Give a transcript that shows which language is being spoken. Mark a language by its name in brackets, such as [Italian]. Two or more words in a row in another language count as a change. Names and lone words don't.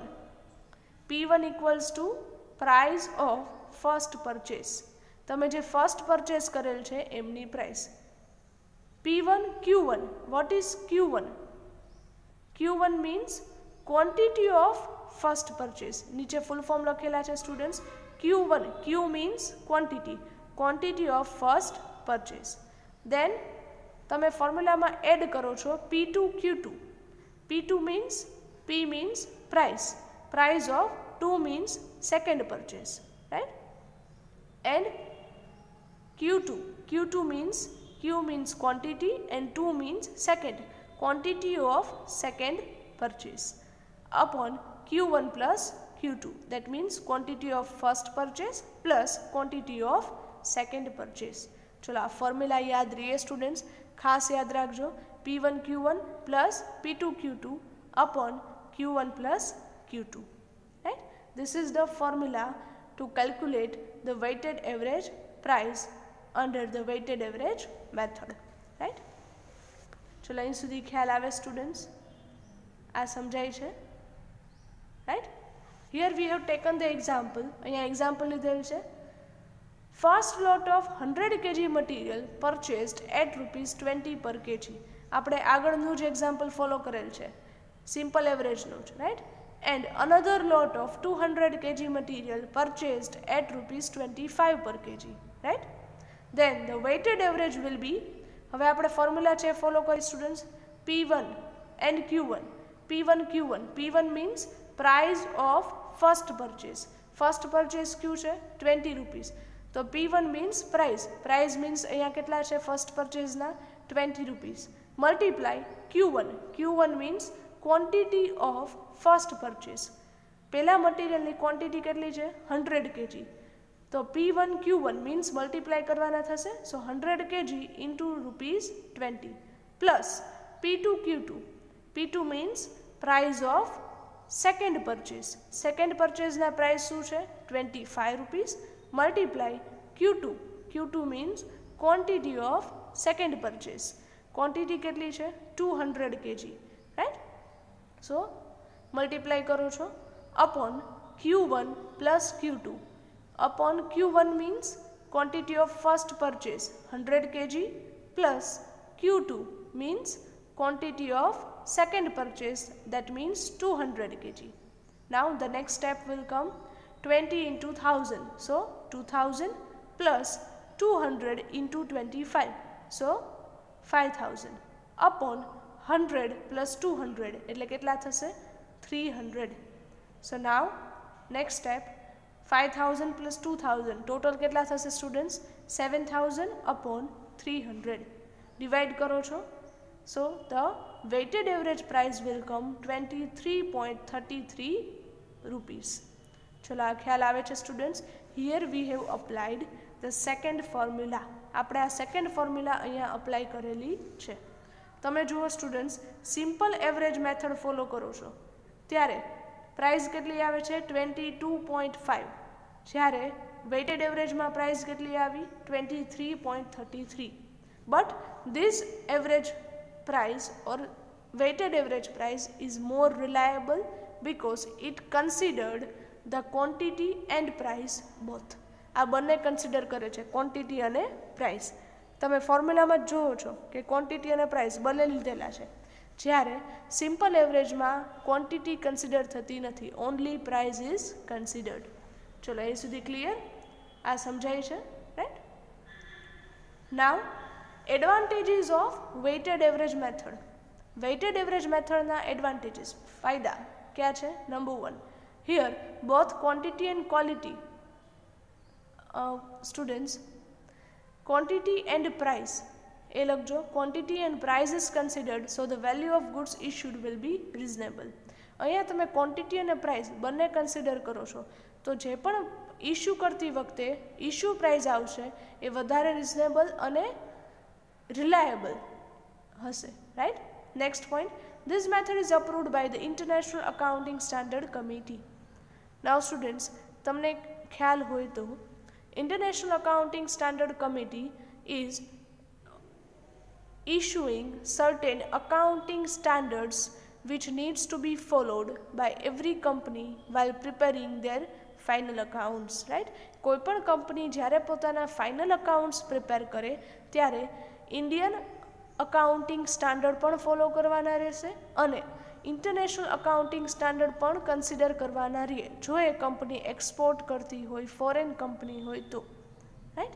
[English] P1 equals to price of first purchase. [Gujarati] તમે જે [English] first purchase [Gujarati] કરેલ છે એમની પ્રાઇસ. [English] P1 Q1. What is Q1? Q1 means quantity of first purchase. [Gujarati] નીચે [English] full form [Gujarati] લખેલા છે સ્ટુડન્ટ્સ. [English] Q1, Q means quantity, quantity of first purchase. [Gujarati] Then તમે ફોર્મ્યુલામાં એડ કરો છો P2 Q2. [English] P2 means, P means price, price of 2 means second purchase, right? And Q2, Q2 means, Q means quantity and 2 means second, quantity of second purchase upon Q1 plus Q2, that means quantity of first purchase plus quantity of second purchase. [Gujarati] ચલો આ ફોર્મ્યુલા યાદ રહીએ સ્ટુડન્ટ્સ, ખાસ યાદ રાખજો. [English] P1 Q1 plus P2 Q2 upon Q1 plus Q2, right? This is the formula to calculate the weighted average price under the weighted average method, right? [Gujarati] ચલો અહીં સુધી ખ્યાલ આવે સ્ટુડન્ટ્સ? આ સમજાય છે, [English] right? Here we have taken the example. [Gujarati] અહીંયા example લીધેલ છે. [English] First lot of 100 kg material purchased at ₹20 per kg. [Gujarati] આપણે આગળનું જ example follow કરેલ છે, [English] simple average [Gujarati] નું જ, [English] right? And another lot of 200 kg material purchased at ₹25 per kg, right? Then the weighted average will be, [Gujarati] હવે આપણે ફોર્મ્યુલા છે ફોલો કરી સ્ટુડન્ટ્સ. [English] P1 and Q1. P1 Q1. P1 means price of first purchase. first purchase [Gujarati] ક્યુ છે? [English] 20 rupees. તો P1 means price, price means [Gujarati] અહીંયા કેટલા છે [English] first purchase ના? 20 rupees. multiply Q1. Q1 means quantity of first purchase. [Gujarati] પહેલા મટીરિયલની ક્વોન્ટિટી કેટલી છે? 100 kg. તો [English] P1 Q1 means multiply [Gujarati] કરવાના થશે. [English] so 100 kg into ₹20 plus P2 Q2. P2 means price of second purchase. second purchase ના price [Gujarati] શું છે? [English] 25 rupees. multiply Q2. Q2 means quantity of second purchase. quantity [Gujarati] કેટલી છે? [English] 200 kg, right? so multiply [Gujarati] કરો છો [English] upon Q1 plus Q2. upon Q1 means quantity of first purchase 100 kg plus Q2 means quantity of second purchase, that means 200 kg. Now the next step will come 20 into 1000. So 2000 plus 200 into 25. So 5000 upon 100 plus 200 [Gujarati] એટલે કેટલા થશે? [English] 300. So now next step 5000 plus 2000 total [Gujarati] કેટલા થશે [English] સ્ટુડન્ટ્સ? [Gujarati] 7000 upon 300. ડિવાઇડ કરો છો. [English] So the weighted average price will come 23.33 rupees. [Gujarati] ચલો આ ખ્યાલ આવે છે સ્ટુડન્ટ્સ? [English] here we have applied the second formula. [Gujarati] આપણે આ સેકન્ડ ફોર્મ્યુલા અહીંયા અપ્લાય કરેલી છે. તમે જુઓ સ્ટુડન્ટ્સ, [English] simple average method follow [Gujarati] કરો છો ત્યારે પ્રાઇસ કેટલી આવે છે? 22.5. જ્યારે વેઇટેડ એવરેજમાં પ્રાઇસ કેટલી આવી? 23.33. [English] but this average price or weighted average price is more reliable because it considered the quantity and price both. [Gujarati] આ બંને કન્સિડર કરે છે, ક્વોન્ટિટી અને પ્રાઇસ. તમે ફોર્મ્યુલામાં જ જુઓ છો કે ક્વોન્ટિટી અને પ્રાઇસ બંને લીધેલા છે, જ્યારે સિમ્પલ એવરેજમાં ક્વોન્ટિટી કન્સિડર થતી નથી, [English] only price is considered. [Gujarati] ચલો એ સુધી ક્લિયર? આ સમજાય છે, રાઈટ? [English] now advantages of weighted average method. [Gujarati] વેઇટેડ એવરેજ મેથડના એડવાન્ટેજીસ, ફાયદા [Hindi] क्या है? [English] number 1, here both quantity and quality, students quantity and price [Gujarati] એ લખજો, [English] quantity and price is considered so the value of goods issued will be reasonable. [Gujarati] અહીંયા તમે ક્વોન્ટિટી અને પ્રાઇસ બંને કન્સિડર કરો છો તો જે પણ ઇશ્યૂ કરતી વખતે ઇશ્યૂ પ્રાઇસ આવશે એ વધારે રિઝનેબલ અને રિલાયબલ હશે, રાઇટ? [English] next point, this method is approved by the International Accounting Standard Committee. Now students, [Gujarati] તમને ખ્યાલ હોય તો [English] International Accounting Standard Committee is issuing certain accounting standards which needs to be followed by every company while preparing their final accounts, right? [Gujarati] કોઈ પણ કંપની જ્યારે પોતાના [English] final accounts prepare [Gujarati] કરે ત્યારે ઇન્ડિયન અકાઉન્ટિંગ સ્ટાન્ડર્ડ પણ ફોલો કરવાના રહેશે અને ઇન્ટરનેશનલ અકાઉન્ટિંગ સ્ટાન્ડર્ડ પણ કન્સિડર કરવાના રહે જો એ કંપની એક્સપોર્ટ કરતી હોય, [English] foreign company [Gujarati] હોય તો, રાઈટ?